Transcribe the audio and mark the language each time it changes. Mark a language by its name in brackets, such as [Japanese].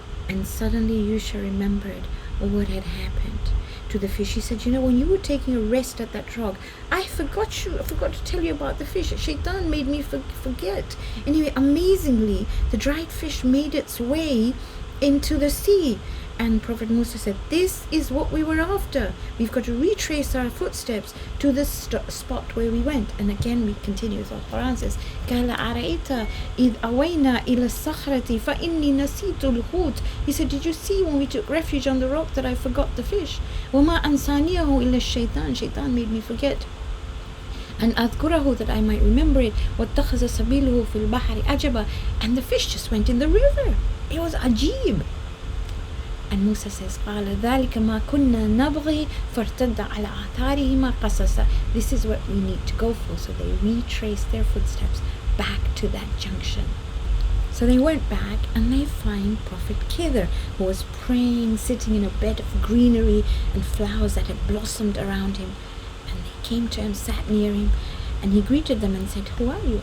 [English] And suddenly Yusha remembered what had happened to the fish. He said, when you were taking a rest at that rock, I forgot to tell you about the fish. Shaitan made me forget. Anyway, amazingly, the dried fish made its way into the sea. And Prophet Musa said, this is what we were after. We've got to retrace our footsteps to the spot where we went. And again we continue. So Quran says, [Arabic] قَالَ أَرَأَيْتَ إِذْ أَوَيْنَا إِلَى الصَّخْرَةِ فَإِنِّي نَسِيتُ الْحُوتَ. [English] He said, did you see when we took refuge on the rock that I forgot the fish? [Arabic] وَمَا أَنْسَانِيَهُ إِلَّا الشَّيْطَانِ. [English] Shaitan made me forget. And [Arabic] أذكره, [English] that I might remember it. [Arabic] وَاتَّخَذَ سَبِيلُهُ فِي الْبَحْرِ أَجَبًا. [English] And the fish just went in the river. It was ajib. And Musa says, [Arabic] قَالَ ذَلِكَ مَا كُنَّا نَبْغِي فَارْتَدَّ عَلَىٰ آثَارِهِمَا قَصَصًا. [English] This is what we need to go for. So they retraced their footsteps back to that junction. So they went back and they find Prophet Khidr, who was praying, sitting in a bed of greenery and flowers that had blossomed around him. And they came to him, sat near him, and he greeted them and said, who are you?